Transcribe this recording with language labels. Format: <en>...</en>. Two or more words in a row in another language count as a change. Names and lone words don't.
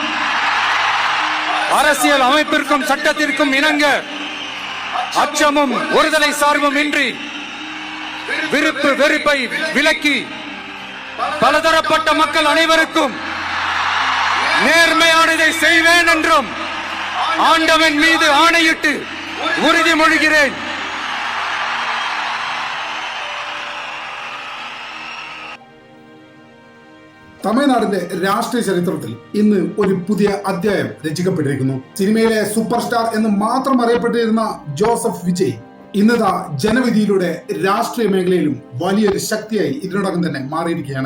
<ta>அரசியல் அமைப்பிற்கும் சட்டத்திற்கும் இணங்க அச்சமும் ஒருதலை சார்பும் இன்றி விருப்பு வெறுப்பை விலக்கி பலதரப்பட்ட மக்கள் அனைவருக்கும் நேர்மையானதை செய்வேன் என்றும் ஆண்டவன் மீது ஆணையிட்டு உறுதிமொழிகிறேன்.</ta> <ml>തമിഴ്നാടിന്റെ രാഷ്ട്രീയ ചരിത്രത്തിൽ ഇന്ന് ഒരു പുതിയ അധ്യായം രചിക്കപ്പെട്ടിരിക്കുന്നു. സിനിമയിലെ</ml> <en>super star</en> <ml>എന്ന് മാത്രം അറിയപ്പെട്ടിരുന്ന ജോസഫ് വിജയ് ഇന്നതാ ജനവിധിയിലൂടെ രാഷ്ട്രീയ മേഖലയിലും വലിയൊരു ശക്തിയായി ഇതിനോടകം തന്നെ മാറിയിരിക്കുകയാണ്.</ml>